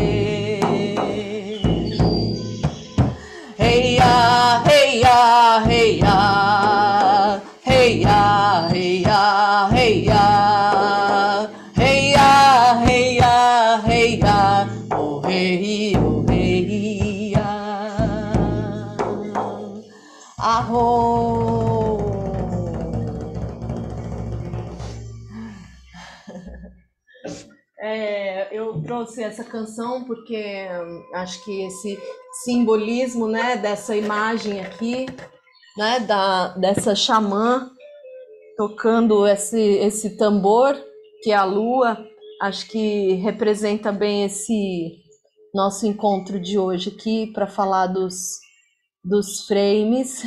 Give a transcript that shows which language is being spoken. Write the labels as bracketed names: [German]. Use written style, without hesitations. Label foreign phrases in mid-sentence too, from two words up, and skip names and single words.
[Portuguese] Hey ya, hey ya, hey ya, hey ya, hey ya, hey ya, hey ya, hey ya, hey ya, oh hey ya. Aho. Eu trouxe essa canção porque acho que esse simbolismo, né, dessa imagem aqui, né, dessa xamã tocando esse tambor, que é a lua, acho que representa bem esse nosso encontro de hoje aqui para falar dos frames.